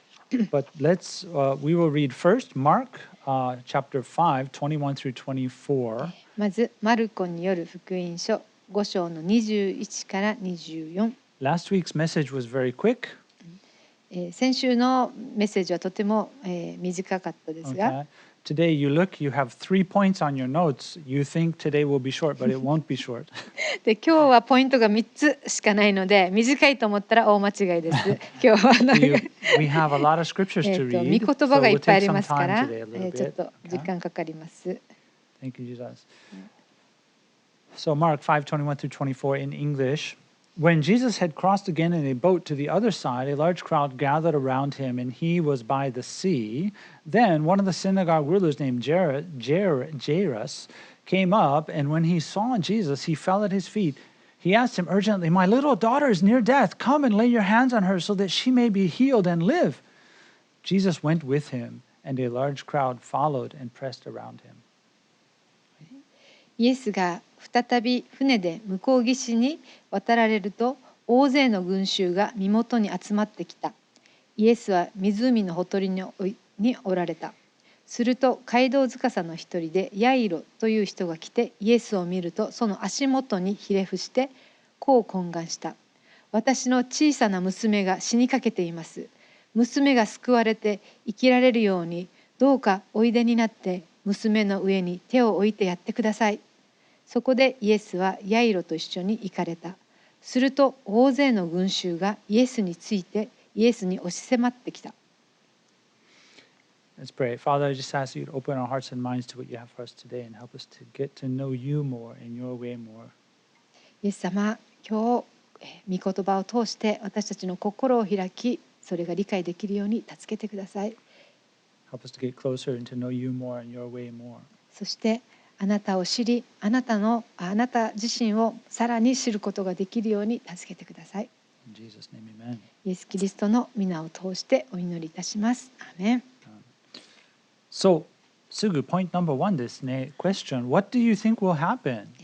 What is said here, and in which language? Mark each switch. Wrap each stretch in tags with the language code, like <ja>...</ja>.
<en>But we will read first Mark chapter 5, 21 through 24.</en> <ja>まず、マルコによる福音書5章の21から24。</ja> <en>Last week's message was very quick.</en> <ja>先週のメッセージはとても、短かったですが、</ja> <en>Today you look, you have 3 points on your notes. You think today will be short, but it won't be short.</en> <ja>で、今日はポイントが3つしかないので、短いと思ったら大間違いです。今日は</ja> <en>We have a lot of scriptures to read.</en> <ja>御言葉がいっぱいありますから、ちょっと時間かかります。</ja> <en>Thank you, Jesus. So Mark 5:21 through 24 in English.When Jesus had crossed again in a boat to the other side, a large crowd gathered around him, and he was by the sea. Then one of the synagogue rulers named Jairus came up, and when he saw Jesus, he fell at his feet. He asked him urgently, "My little daughter is near death. Come and lay your hands on her so that she may be healed and live." Jesus went with him, and a large crowd followed and pressed around him.</en> <ja>イエスが再び船で向こう岸に渡られると、大勢の群衆が身元に集まってきた。イエスは湖のほとりにおられた。すると街道司の一人でヤイロという人が来て、イエスを見るとその足元にひれ伏してこう懇願した。私の小さな娘が死にかけています。娘が救われて生きられるように、どうかおいでになって娘の上に手を置いてやってください。そこでイエスはヤイロと一緒に行かれた。すると大勢の群衆がイエスについてイエスに押し迫ってきた。</ja> <en>Let's pray. Father, I just ask you to open our hearts and minds to what you have for us today and help us to get to know you more in your way more.</en> <ja>イエス様、今日御言葉を通して私たちの心を開き、それが理解できるように助けてください。</ja> <en>Help us to get closer and to know you more in your way more.</en> <ja>そしてあなたを知り、あなた自身をさらに知ることができるように助けてください。</ja> <en>In Jesus' name, amen.</en> <ja>イエス・キリストの皆を通してお祈りいたします。アーメン。</ja> <en>So, すぐ point number 1ですね。 Question: What do you think will happen?</en>